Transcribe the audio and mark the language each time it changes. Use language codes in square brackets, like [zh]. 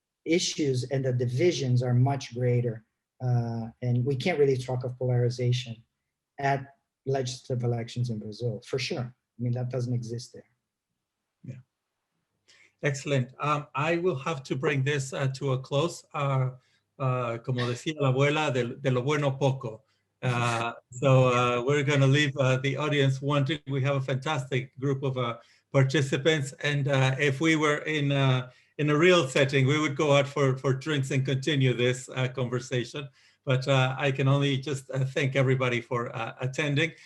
[en] issues and the divisions are much greater. And we can't really talk of polarization at legislative elections in Brazil, for sure. I mean, that doesn't exist there. Yeah. Excellent. I will have to bring this to a close. [es] Como decía la abuela, de lo bueno poco. [en] So we're going to leave the audience wanting. We have a fantastic group of participants, and if we were in a real setting, we would go out for drinks and continue this conversation. But I can only just thank everybody for attending.